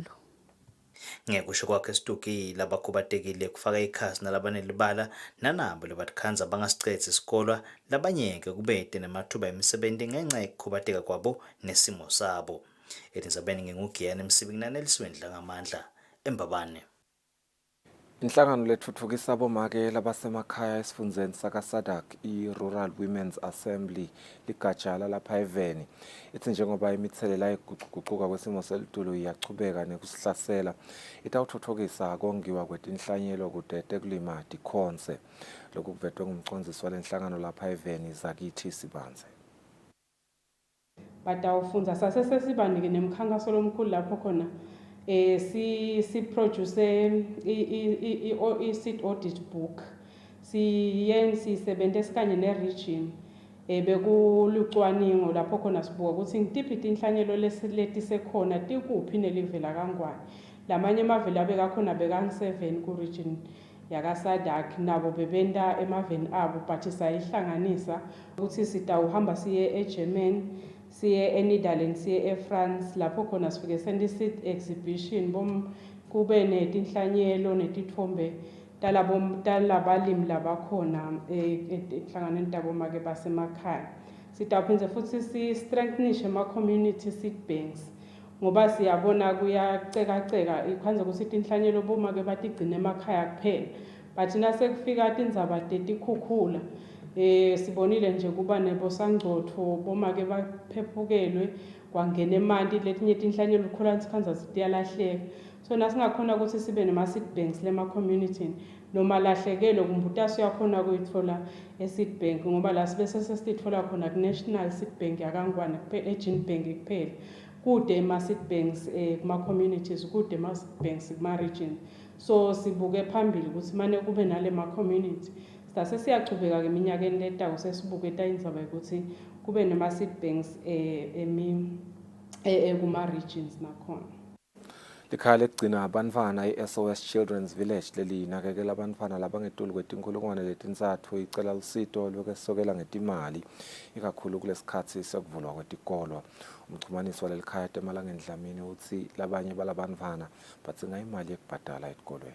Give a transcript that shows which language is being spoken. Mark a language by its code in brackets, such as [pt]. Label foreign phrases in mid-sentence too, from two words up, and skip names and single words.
[ss] Ngekusho kwakhe Stuki labakhubatekile kufaka ikhasi nalabanelibala nanabo lebatikhanza bangasicedzi isikole labanyeke kubete nemathuba emisebenzi ngenxa yokukhubateka kwabo nesimo sabo. Elizabeth ngingugiyane emsibiki naneliswendla ngamandla eMbabane. Inhlangano lethuthukisa abomake labasemakhaya esifundzeni sakaSadak i-Rural Women's Assembly ligatsha lapha eVeni ithi njengoba imithelela eguquguquka kwesimo selitulu iyachubeka nekusihlasela itawuthuthukisa kongiwa kwetinhlanyelo kude tekulima dikhonse. Lokhu kuvetwe ngumcondzisi walenhlangano lapha eVeni Zakithi Sibanze. Batawufundza sasesibanike nemkhankaso lomkhulu lapho khona si produce i- [en] seed audit book [ss] siyisebentisa kanye ne-region bekulucwaningo lapho khona sibuka ukuthi ngitiphi tinhlanyelo letisekhona tikuphi nelivela kangwane. Lamanye amaveli abekakhona bekangu-7 ku-region yakaSadak nabo bebenta emaveni abo but sayihlanganisa ukuthi sitawuhamba siye eGermany siye eNetherlands siye eFrance lapho khona sifike sende [en] seed exhibition [ss] kube netinhlanyelo netithombe talabalimi labakhona enhlanganweni tabomake basemakhaya. Sitawuphindze futhi si-strengthenishe ama- [en] community seed banks [ss] ngoba siyabona kuyacekaceka ikhanze ukuthi tinhlanyelo bomake batigcine emakhaya kuphela but nasekufika tindzaba tetikhukhula sibonile nje kuba nebosangcotho bomake baphephukelwe kwangena emanti letinye tinhlanyelo ukhula sikhanza zitiyalahleka. So nasingakhona ukuthi sibe nema- [en] seed banks [ss] lema-community noma lahlekelwe kumbuta siyakhona kuyithola e-seed bank ngoba la sibe sesithola khona ku-National Seed Bank yakangwane e-Gene Bank kuphela kude ema- [en] seed banks [ss] kuma-communities kude ama- [en] seed banks [ss] kuma-region. So sibuke phambili ukuthi mane kube nale ma-community sase siyachubeka ke eminyakeni letayo sesibuke tayindzaba ukuthi kube nema-seed banks kuma-regions nakhona. Likhaya lekugcina abantfwana i-SOS Children's Village lelinakekela abantfwana labangetulu kwetinkulungwane letintsatfu icela lusito lokwesokela ngetimali ikakhulu kulesikhatsi sekuvulwa kwetikolo. Umchumanisi walelikhaya Temalangeni Dlamini uthi labanye balabantfwana badzinga imali yekubhadala etikolweni.